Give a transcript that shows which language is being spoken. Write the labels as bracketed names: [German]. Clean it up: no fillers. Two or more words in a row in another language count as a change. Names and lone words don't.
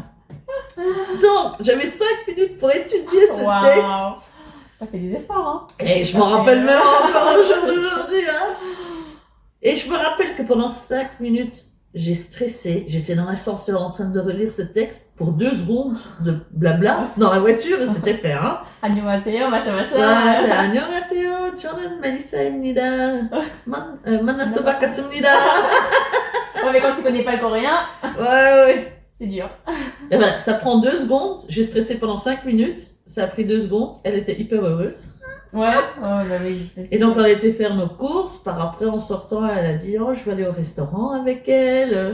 [French] Donc, j'avais 5 minutes pour étudier ce texte. T'as fait des efforts, hein. Et je m'en rappelle même encore au jour d'aujourd'hui, hein. Et je me rappelle que pendant 5 minutes, j'ai stressé. J'étais dans l'ascenseur en train de relire ce texte pour 2 secondes de blabla dans la voiture et c'était fait, hein. [Korean] 안녕하세요, machin. 안녕하세요, 저는 멜리사입니다. 만나서 반갑습니다. [French] Ouais, mais quand tu connais pas le coréen. Ouais. C'est dur. Et voilà, ça prend 2 secondes. J'ai stressé pendant 5 minutes. Ça a pris 2 secondes. Elle était hyper heureuse. Ouais, bah oui. Et donc, on a été faire nos courses. Par après, en sortant, elle a dit, oh, je vais aller au restaurant avec elle.